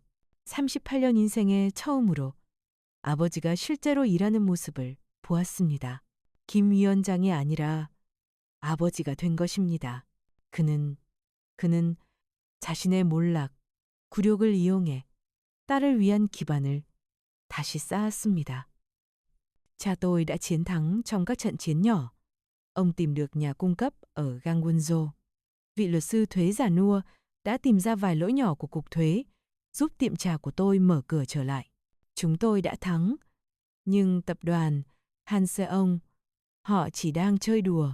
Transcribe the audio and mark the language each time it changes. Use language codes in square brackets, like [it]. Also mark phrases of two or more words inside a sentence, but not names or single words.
[ko] 38년 인생의 처음으로 아버지가 실제로 일하는 모습을 보았습니다. 김 위원장이 아니라 아버지가 된 것입니다. 그는 자신의 몰락, 굴욕을 이용해 딸을 위한 기반을 다시 쌓았습니다. [vi] Cha tôi đã chiến thắng trong các trận chiến nhỏ. Ông tìm được nhà cung cấp ở Gangwon-jo. Vị luật sư thuế già nua đã tìm ra vài lỗi nhỏ của cục thuế, giúp tiệm trà của tôi mở cửa trở lại. Chúng tôi đã thắng, nhưng tập đoàn Hanseong, họ chỉ đang chơi đùa.